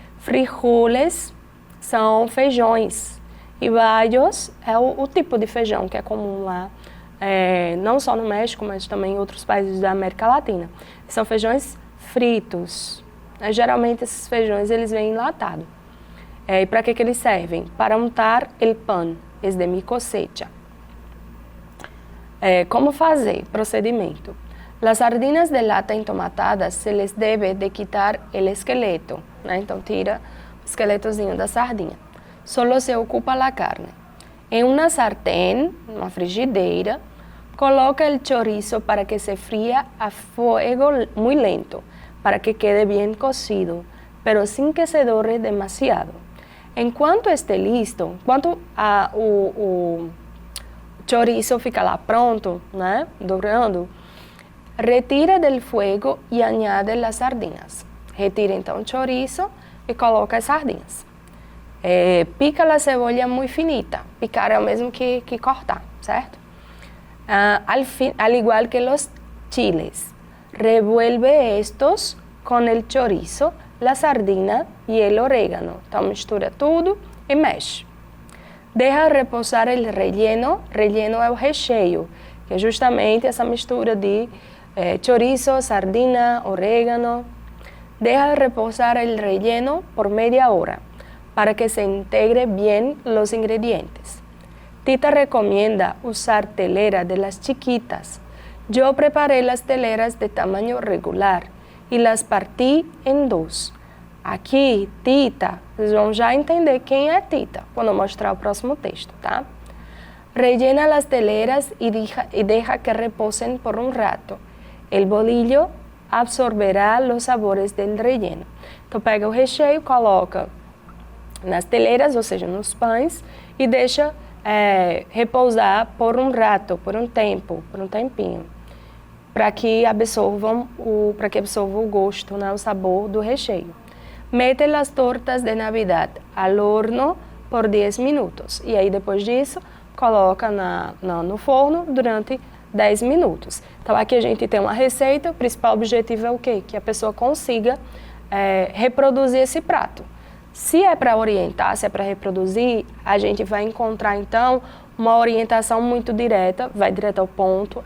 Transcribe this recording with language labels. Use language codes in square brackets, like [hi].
[pt] Frijoles são feijões e baños é o tipo de feijão que é comum lá, não só no México, mas também em outros países da América Latina. São feijões fritos. Geralmente esses feijões eles vêm enlatados. E para que eles servem? [es] Para untar el pan, es de mi cosecha. [pt] Como fazer? Procedimento. [es] Las sardinas de lata entomatadas se les debe de quitar el esqueleto, né? [pt] Então tira o esqueletozinho da sardinha. [es] Solo se ocupa a carne. [pt] Em uma sartén, uma frigideira, coloca [es] el chorizo para que se fría a fuego muy lento, para que quede bien cocido, pero sin que se dore demasiado. [pt] Enquanto [es] esté listo, [pt] enquanto o chorizo fica lá pronto, né, dourando, retira [es] del fuego [pt] e añade as sardinhas. Retira então o chorizo e coloca as sardinhas. Pica a cebolla muito finita. Picar é o mesmo que cortar, certo? [es] Al igual que los chiles. Revuelve estos con el chorizo, la sardina e el orégano. [pt] Então mistura tudo e mexe. [es] Deja reposar el relleno. [pt] Relleno é o recheio, que é justamente essa mistura de chorizo, sardina, orégano. [es] Deja reposar el relleno por media hora para que se integre bien los ingredientes. Tita recomienda usar telera de las chiquitas. Yo preparé las teleras de tamaño regular e las partí em 2. [pt] Aqui, Tita, vocês vão já entender quem é Tita quando eu mostrar o próximo texto, tá? [es] Rellena las teleras y deja que reposen por un rato. El bolillo absorverá los sabores del relleno. [pt] Então pega o recheio, coloca nas teleiras, ou seja, nos pães, e deixa repousar por um rato, por um tempinho, para que absorva o gosto, né, o sabor do recheio. [es] Mete las tortas de Navidad al horno por 10 minutos. [pt] E aí, depois disso, coloca no forno durante 10 minutos. Então, aqui a gente tem uma receita, o principal objetivo é o quê? Que a pessoa consiga reproduzir esse prato. Se é para orientar, se é para reproduzir, a gente vai encontrar, então, uma orientação muito direta, vai direto ao ponto.